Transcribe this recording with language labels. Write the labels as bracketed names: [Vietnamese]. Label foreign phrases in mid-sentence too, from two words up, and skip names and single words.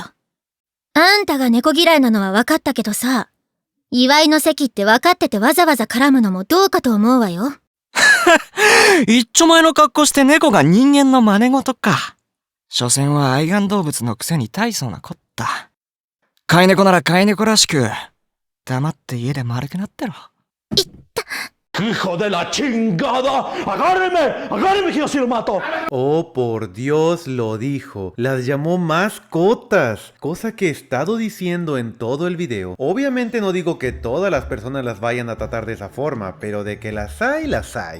[Japanese] あんたが猫嫌いなのは分かったけどさ、祝いの席って分かっててわざわざ絡むのもどうかと思うわよ。一丁前の格好して猫が人間の真似事か。所詮は愛玩動物のくせに大層なこった。飼い猫なら飼い猫らしく、黙って家で丸くなってろ。いった。 [Spanish] ¡Hijo de la chingada! ¡Agárreme! ¡Agárreme que yo sí lo mato! Oh, por Dios, lo dijo. Las llamó mascotas, cosa que he estado diciendo en todo el video. Obviamente no digo que todas las personas las vayan a tratar de esa forma, pero de que las hay, las hay.